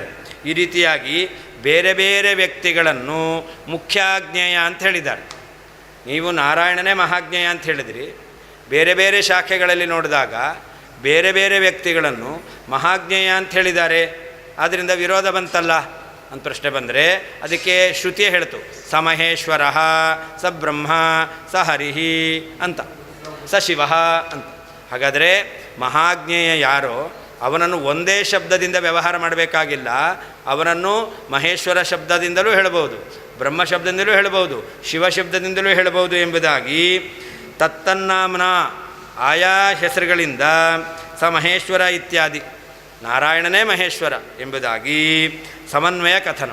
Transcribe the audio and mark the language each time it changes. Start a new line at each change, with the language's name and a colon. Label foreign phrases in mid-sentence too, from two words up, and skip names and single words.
Kannada: ಈ ರೀತಿಯಾಗಿ ಬೇರೆ ಬೇರೆ ವ್ಯಕ್ತಿಗಳನ್ನು ಮುಖ್ಯಾಜ್ಞೇಯ ಅಂತ ಹೇಳಿದ್ದಾರೆ. ನೀವು ನಾರಾಯಣನೇ ಮಹಾಜ್ಞೇಯ ಅಂತ ಹೇಳಿದ್ರಿ, ಬೇರೆ ಬೇರೆ ಶಾಖೆಗಳಲ್ಲಿ ನೋಡಿದಾಗ ಬೇರೆ ಬೇರೆ ವ್ಯಕ್ತಿಗಳನ್ನು ಮಹಾಜ್ಞೇಯ ಅಂತ ಹೇಳಿದ್ದಾರೆ. ಆದ್ದರಿಂದ ವಿರೋಧ ಬಂತಲ್ಲ ಅಂತ ಪ್ರಶ್ನೆ ಬಂದರೆ ಅದಕ್ಕೆ ಶ್ರುತಿಯೇ ಹೇಳ್ತು,
Sanskrit: ಸ ಮಹೇಶ್ವರ ಸ ಬ್ರಹ್ಮ ಸ ಹರಿಹಿ ಅಂತ, ಸ ಶಿವ ಅಂತ.
Kannada: ಹಾಗಾದರೆ ಮಹಾಜ್ಞೇಯ ಯಾರೋ ಅವನನ್ನು ಒಂದೇ ಶಬ್ದದಿಂದ ವ್ಯವಹಾರ ಮಾಡಬೇಕಾಗಿಲ್ಲ, ಅವನನ್ನು ಮಹೇಶ್ವರ ಶಬ್ದದಿಂದಲೂ ಹೇಳ್ಬೋದು, ಬ್ರಹ್ಮ ಶಬ್ದದಿಂದಲೂ ಹೇಳ್ಬೋದು, ಶಿವ ಶಬ್ದದಿಂದಲೂ ಹೇಳ್ಬೋದು ಎಂಬುದಾಗಿ ತತ್ತನ್ನಾಮ್ನ ಆಯಾ ಹೆಸರುಗಳಿಂದ
Sanskrit: ಸ ಮಹೇಶ್ವರ
Kannada: ಇತ್ಯಾದಿ ನಾರಾಯಣನೇ ಮಹೇಶ್ವರ ಎಂಬುದಾಗಿ ಸಮನ್ವಯ ಕಥನ.